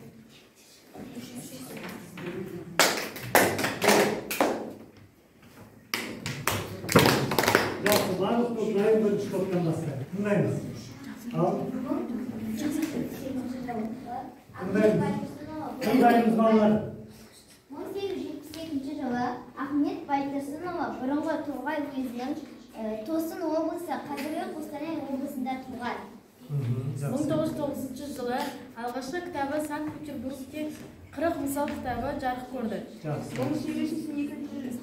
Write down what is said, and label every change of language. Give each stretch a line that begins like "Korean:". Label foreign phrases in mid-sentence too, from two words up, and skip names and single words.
Uzbek: Yaxshi, bariq to'plarni birinchi to'pdan boshlab. Tundaymiz. Al. Tundaymiz bolalar.
Kazakh: 1878 жылы Ахмет Байтұрсынұлы бұрынғы Торғай уезінің Тосын облысы, қазіргі Қостанай облысында туған. 1909 жылы алғашқы кітабы Санкт-Петербургте 40 мысал кітабы жарық көрді.